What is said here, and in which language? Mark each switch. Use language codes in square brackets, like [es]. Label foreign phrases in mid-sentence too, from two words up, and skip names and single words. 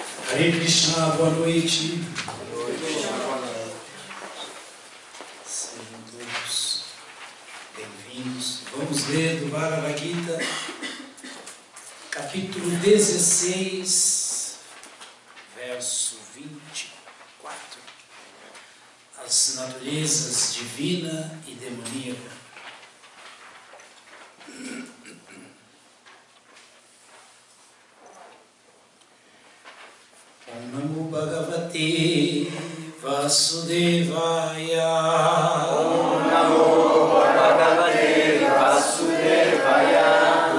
[sa] Hare Krishna, [pt] boa noite. Sejam todos bem-vindos. Vamos ler do Bhagavad Gita, capítulo 16, verso 24. As naturezas divina e demoníaca. [sa] Om Namo Bhagavate Vasudevaya. Om Namo Bhagavate Vasudevaya.